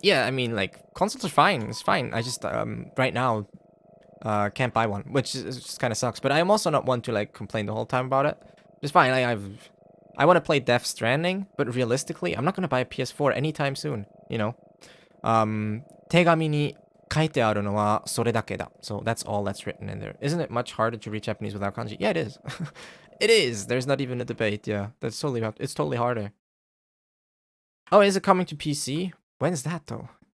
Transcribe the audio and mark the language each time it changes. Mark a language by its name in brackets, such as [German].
[English] Yeah, I mean, like, consoles are fine. It's fine. I just, right now, can't buy one, which just kind of sucks. But I'm also not one to, like, complain the whole time about it. It's fine. I want to play Death Stranding, but realistically, I'm not going to buy a PS4 anytime soon, you know? [Japanese] 手紙に書いてあるのはそれだけだ. [English] So that's all that's written in there. Isn't it much harder to read Japanese without kanji? Yeah, it is. It is. There's not even a debate. Yeah, it's totally harder. Oh, is it coming to PC? When is that though?